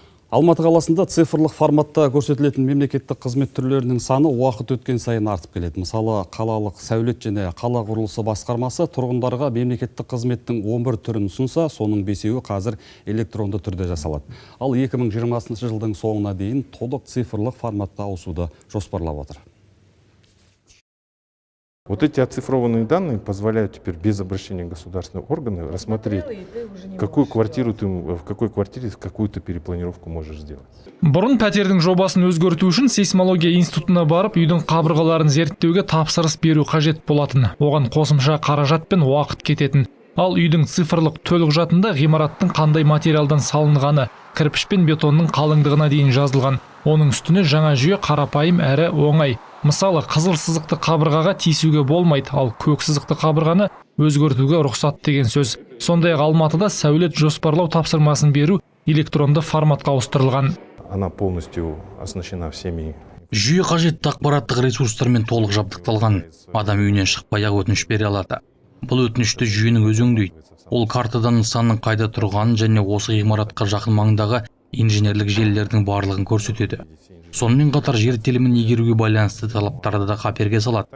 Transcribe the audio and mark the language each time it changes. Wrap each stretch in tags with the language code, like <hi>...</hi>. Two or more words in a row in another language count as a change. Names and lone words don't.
<kk>Алматы қаласында цифрлық форматта көрсетілетін мемлекеттік қызмет түрлерінің саны уақыт өткен сайын артып келеді. Мысалы, қалалық сәулет және қала құрылысы басқармасы тұрғындарға мемлекеттік қызметтің 11 түрін ұсынса, соның 5-еуі қазір электронды түрде жасалады. Ал 2020 жылдың соңына дейін толық цифрлық форматқа ауысуды жоспарлап отыр.</kk> <ru>Вот эти оцифрованные данные позволяют теперь без обращения государственных органов рассмотреть, какую квартиру ты, в какой квартире какую ты перепланировку можешь сделать.</ru> <kk>Бұрын пәтердің жобасын өзгерту үшін сейсмология институтына барып, үйдің қабырғаларын зерттеуге тапсырыс беру қажет болатын. Оған қосымша қаражат пен уақыт кететін. Ал үйдің цифрлық төлқұжатында ғимараттың қандай материалдан салынғаны, кірпіш пен бетонның қалыңдығына дейін жазылған. Оның үстіне жаңа жүйе қарапайым әрі оңай. Мысалы, қызыл сызықты қабырғаға тиісуге болмайды, ал көк сызықты қабырғаны өзгертуге рұқсат деген сөз. Сондай-ақ Алматыда сәулет жоспарлау тапсырмасын беру электронды форматқа ауыстырылған.</kk> <ru>Она полностью оснащена всеми.</ru> <kk>Жүйе қажетті ақпараттық ресурстармен толық жабдықталған. Адам үйінен шықпай-ақ өтініш бере алады. Бұл өтінішті жүйенің өзі өңдейді. Ол картадан нысанның қайда тұрғанын және осы ғимаратқа жақын маңдағы инженерлік желілердің барлығын көрсетеді. Сонымен қатар жер телімін игеруге байланысты талаптарды да қаперге салады.</kk>